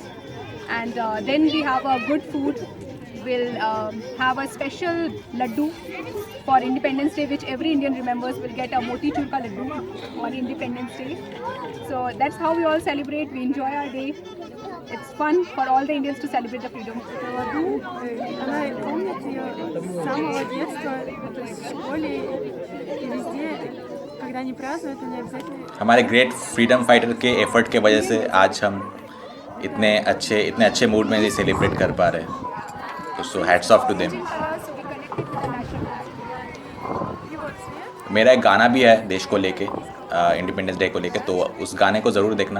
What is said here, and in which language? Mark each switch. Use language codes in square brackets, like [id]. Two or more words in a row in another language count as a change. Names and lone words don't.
[en] And then we have a good food. We'll have a special laddu for Independence Day, which every Indian remembers. Will get a [hi] मोतीचूर का लड्डू [en] on Independence Day. So that's how we all celebrate. We enjoy our day. It's fun for all the Indians to celebrate the freedom. [ru] Она помнит ее с самого детства, то есть в школе и везде, когда они празднуют, они обязательно... [hi] हमारे [en] great freedom fighter [hi] के एफर्ट के वजह से आज हम इतने अच्छे मूड में ये सेलिब्रेट कर पा रहे हैं। [en] तो so hats off to them. [hi] मेरा एक गाना भी है देश को लेके, इंडिपेंडेंस डे को लेके, तो उस गाने को ज़रूर देखना।